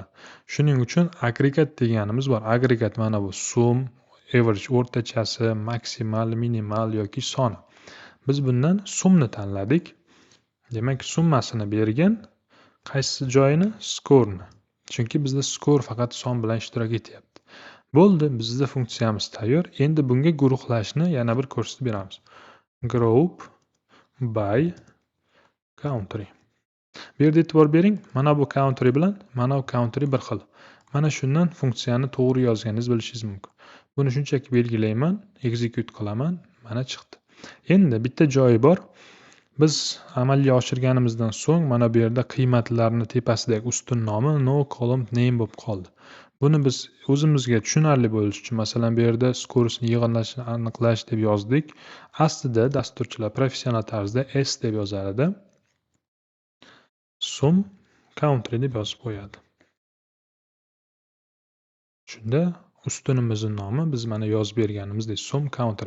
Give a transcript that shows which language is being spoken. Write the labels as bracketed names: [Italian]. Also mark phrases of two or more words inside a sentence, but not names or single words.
[Uzbek] Shuning uchun agregat deganimiz bor. Agregat mana bu sum, average o'rtachasi, maksimal, minimal yoki soni. Biz bundan sumni tanladik. Demak, summasini bergan. Qaysi joyini? Score'ni. Chunki bizda score faqat son bilan ishtirok etyapti. Bo'ldi, bizda funksiyamiz tayyor. Endi bunga guruhlashni yana bir ko'rsatib beramiz. [English] Group by country. [Uzbek] Bu yerda e'tibor bering, mana bu country bilan mana bu country bir xil. Mana shundan funksiyani to'g'ri yozganingizni bilishingiz mumkin. Buni shunchaki belgilayman, execute qilaman, mana chiqdi. Endi bitta joyi bor. Biz amalga oshirganimizdan so'ng mana bu yerda qiymatlarni tepasidagi ustun nomi [English] no column name [Uzbek] bo'lib qoldi. Buni biz o'zimizga tushunarli bo'lishi uchun masalan bu yerda scoresni yig'inlashni aniqlash deb yozdik. Aslida dasturchilar professional tarzda s deb yozardi. [English] Sum country [Uzbek] deb yozib qo'yadi. Shunda ustunimizning nomi biz mana yozib berganimizdek [English] sum country.